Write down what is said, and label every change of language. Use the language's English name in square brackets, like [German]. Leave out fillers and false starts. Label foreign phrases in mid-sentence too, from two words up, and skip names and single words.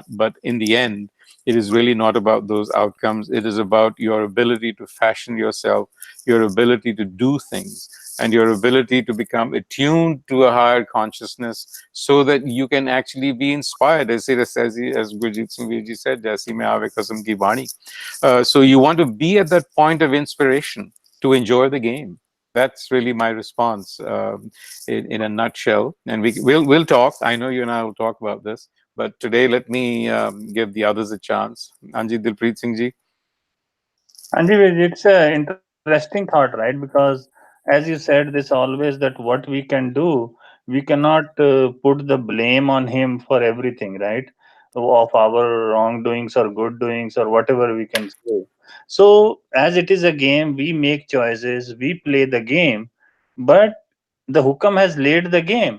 [English] But in the end, it is really not about those outcomes. It is about your ability to fashion yourself, your ability to do things, and your ability to become attuned to a higher consciousness so that you can actually be inspired. As Gurjeet Singh Veer ji said, [Punjabi] "ਜੈਸੀ ਮੈ ਆਵੈ ਖਸਮ ਕੀ ਬਾਣੀ." [English] So you want to be at that point of inspiration to enjoy the game. That's really my response in a nutshell. And we'll talk. I know you and I will talk about this. But today, let me give the others a chance. Anji Dilpreet Singh ji. Anji, it's an interesting thought, right? Because as you said, this always that what we can do, we cannot put the blame on him for everything, right? Of our wrongdoings or good doings or whatever we can say. So, as it is a game, we make choices, we play the game, but the hukam has laid the game.